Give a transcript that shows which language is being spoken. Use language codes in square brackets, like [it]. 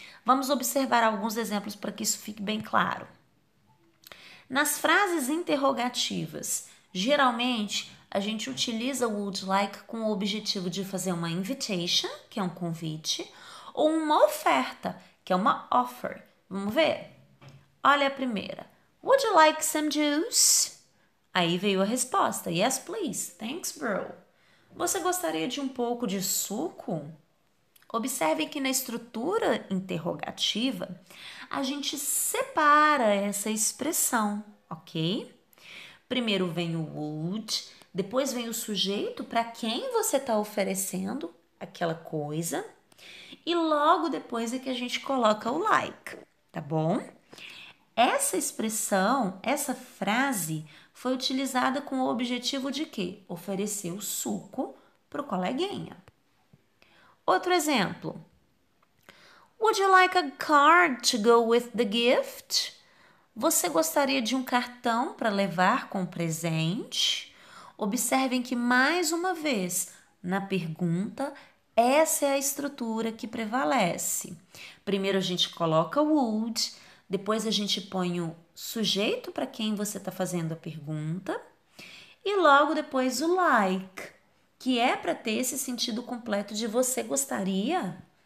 [pt] Vamos observar alguns exemplos para que isso fique bem claro. Nas frases interrogativas, geralmente a gente utiliza o would like com o objetivo de fazer uma invitation, que é um convite, ou uma oferta, que é uma offer. Vamos ver? Olha a primeira. [en] Would you like some juice? [pt] Aí veio a resposta. [en] Yes, please. Thanks, bro. [pt] Você gostaria de um pouco de suco? Observe que na estrutura interrogativa, a gente separa essa expressão, ok? Primeiro vem o would, depois vem o sujeito para quem você está oferecendo aquela coisa, e logo depois é que a gente coloca o like, tá bom? Essa expressão, essa frase, foi utilizada com o objetivo de quê? Oferecer o suco para o coleguinha. Outro exemplo. [en] Would you like a card to go with the gift? [pt] Você gostaria de um cartão para levar com o presente? Observem que, mais uma vez, na pergunta, essa é a estrutura que prevalece. Primeiro a gente coloca o would, depois a gente põe o sujeito para quem você está fazendo a pergunta e logo depois o like, que é para ter esse sentido completo de você gostaria.